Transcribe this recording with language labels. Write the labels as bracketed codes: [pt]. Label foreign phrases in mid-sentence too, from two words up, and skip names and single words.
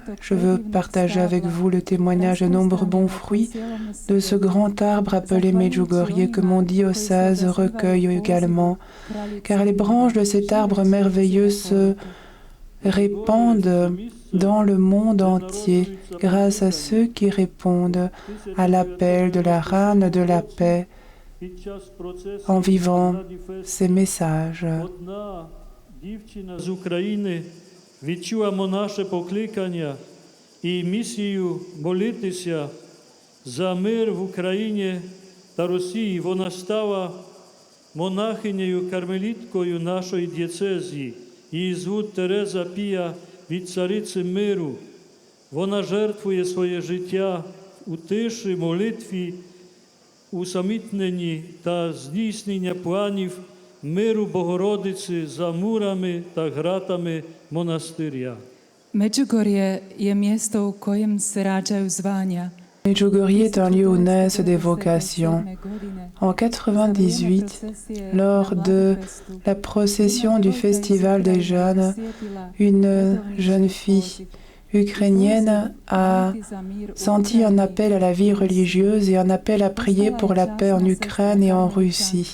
[fr] Je veux partager avec vous le témoignage de nombreux bons fruits de ce grand arbre appelé Medjugorje que mon diocèse recueille également, car les branches de cet arbre merveilleux se répandent dans le monde entier grâce à ceux qui répondent à l'appel de la Reine de la paix en vivant ces messages. [uk] Одна дівчина з України відчула монаше покликання і місію молитися за мир в Україні та Росії. Вона стала монахинею кармеліткою нашої дієцезії. Її звуть Тереза Пія від Цариці миру. Вона жертвує своє життя у тиші, молитві, усамітненні та здійснення планів миру Богородиці за мурами та гратами монастиря. [hr] Medjugorje je miesto, u kojem se rađaju zvanja. [fr] Medjugorje est un lieu où naissent des vocations. En 98, lors de la procession du Festival des Jeunes, une jeune fille ukrainienne a senti un appel à la vie religieuse et un appel à prier pour la paix en Ukraine et en Russie.